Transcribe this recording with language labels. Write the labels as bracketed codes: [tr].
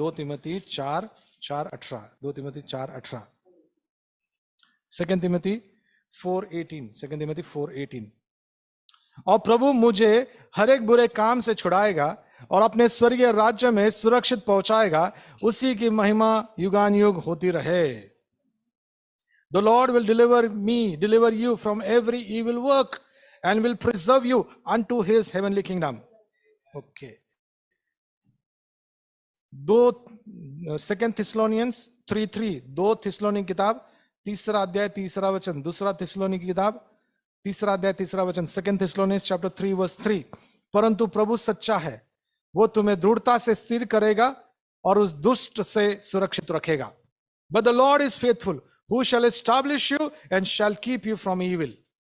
[hi] 2 तिमोथी 4:18, 2 तिमोथी 4:18, 2 तिमोथी 4:18, 2 तिमोथी 4:18। और प्रभु मुझे हर एक बुरे काम से छुड़ाएगा और अपने स्वर्गीय राज्य में सुरक्षित पहुंचाएगा, उसी की महिमा युगान युग होती रहे। [en] The Lord will deliver you from every evil work and will preserve you unto his heavenly kingdom. Okay. 2 Thessalonians 3:3, [hi] 2 Thessalonians किताब 3 अध्याय 3 वचन, 2 थिस्सलुनीकी किताब 3 अध्याय 3 वचन, [en] 2 Thessalonians chapter 3 verse 3। [hi] परंतु प्रभु सच्चा है, वो तुम्हें दृढ़ता से स्थिर करेगा और उस दुष्ट से सुरक्षित रखेगा। [en] But the Lord is faithful, who shall establish you and shall keep you from evil.